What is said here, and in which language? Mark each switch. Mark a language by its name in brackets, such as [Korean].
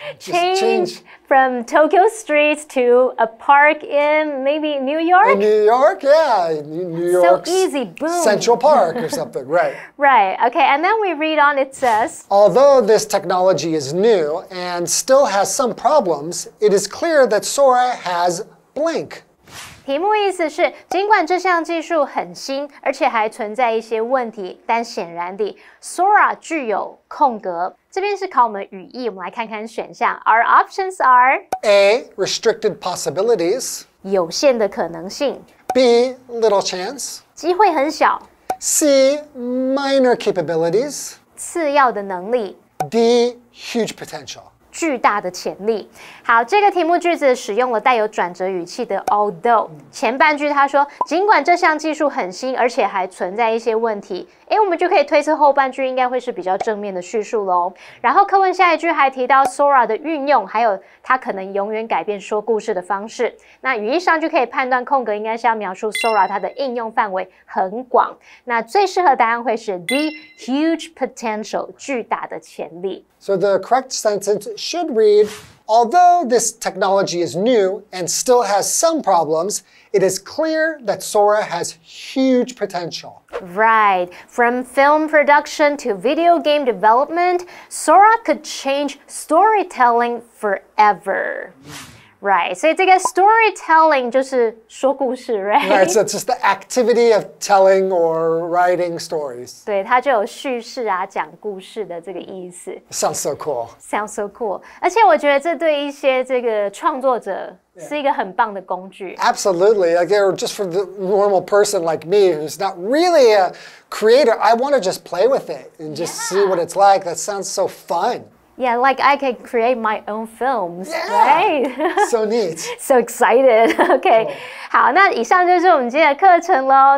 [English] Change from Tokyo streets to a park in maybe New York? In New York, yeah. New York. So easy, boom. Central Park or something, right. Right, okay, and then we read on, it says, Although this technology is new and still has some problems, it is clear that Sora has blank. [Chinese] 题目意思是，尽管这项技术很新，而且还存在一些问题，但显然地 ，Sora 具有空格。这边是考我们语义，我们来看看选项。 [English] Our options are A, restricted possibilities. [Chinese] 有限的可能性。 [English] B, little chance. [Chinese] 机会很小。 [English] C, minor capabilities. [Chinese] 次要的能力。 [English] D, huge potential. [Chinese] 巨大的潜力。好，这个题目句子使用了带有转折语气的 although。前半句他说，尽管这项技术很新，而且还存在一些问题。我们就可以推测后半句应该会是比较正面的叙述咯。然后课文下一句还提到 Sora 的运用，还有它可能永远改变说故事的方式。那语义上就可以判断空格应该是要描述 Sora 它的应用范围很广。那最适合答案会是 D, [English] huge potential [Chinese] 巨大的潜力。 [English] So the correct sentence should read, although this technology is new and still has some problems, it is clear that Sora has huge potential. Right. From film production to video game development, Sora could change storytelling forever. [Chinese] Right， 所以这个 storytelling 就是说故事 [English] Right, so it's just the activity of telling or writing stories. [Chinese] 对，它就有叙事啊、讲故事的这个意思。 [English] Sounds so cool. Sounds so cool， [Chinese] 而且我觉得这对一些这个创作者是一个很棒的工具。 [English] Absolutely, like just for the normal person like me who's not really a creator, I want to just play with it and just see what it's like. That sounds so fun. Yeah, like I could create my own films, Yeah. right? So neat. So excited. [Chinese] OK， 好，那以上就是我们今天的课程喽。